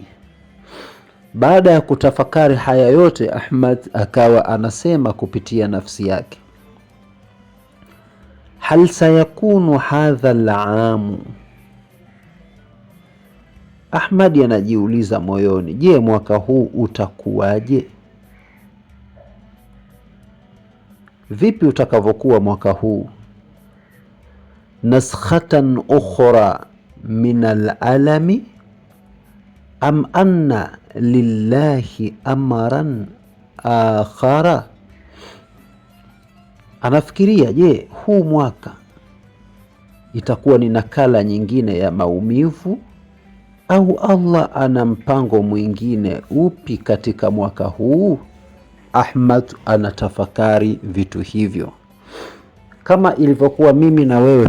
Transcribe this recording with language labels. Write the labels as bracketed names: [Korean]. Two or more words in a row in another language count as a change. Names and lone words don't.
[Swahili] Baada ya kutafakari haya yote, Ahmad akawa anasema kupitia nafsi yake, [Arabic] هل سيكون هذا العام. [Swahili] Ahmad anajiuliza moyoni, je, mwaka huu utakuwaje? Vipi utakavyokuwa mwaka huu? [Arabic] نسخة أخرى من الألم أم أن لله أمرا آخر. [Swahili] Anafikiria, je, huu mwaka itakuwa ni nakala nyingine ya maumivu, au Allah ana mpango mwingine upi katika mwaka huu? Ahmad anatafakari vitu hivyo, kama ilivyokuwa mimi na wewe.